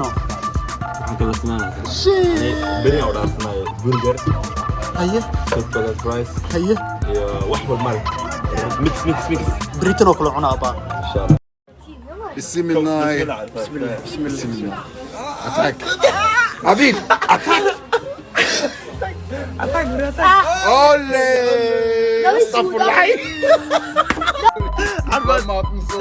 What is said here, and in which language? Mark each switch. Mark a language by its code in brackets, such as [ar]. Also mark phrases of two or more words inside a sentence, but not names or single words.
[so] Kala samaynaa. Beri oo dhaafnay burger. Haye. [en] Chocolate fries. [so] Haye. Iyo wax wal mari. Mix. Britain oo kala cuna aba. [ar] إن شاء الله. بسم الله. بسم الله. [en] Attack. Habib, attack. Olé. [tr] Astaghfirullah. Arman ma yapmışsın?